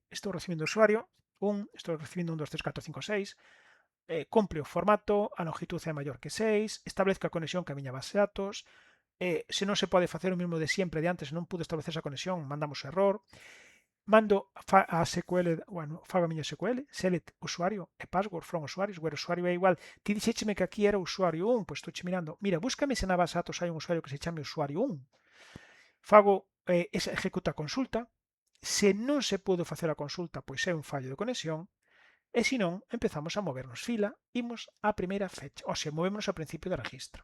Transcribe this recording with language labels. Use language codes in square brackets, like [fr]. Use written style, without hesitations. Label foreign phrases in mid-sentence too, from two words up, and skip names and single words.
[gl] Estou recibindo o usuario 1, estou recibindo 1, 2, 3, 4, 5, 6, cumpre o formato, a longitud é maior que 6, establezco a conexión que a miña base de datos, se non se pode facer o mesmo de sempre de antes, se non pude establecer esa conexión, mandamos error, mando a SQL, bueno, fago a miña SQL, select usuario e password from usuarios, where usuario é igual, ti dixécheme que aquí era usuario 1, pois estou mirando, mira, búscame se na base de datos hai un usuario que se chame usuario 1, fago esa executa a consulta, se non se pudo facer a consulta, pois é un fallo de conexión, e se non, empezamos a movernos fila, imos á primeira fecha, ou se movemos ao principio de registro.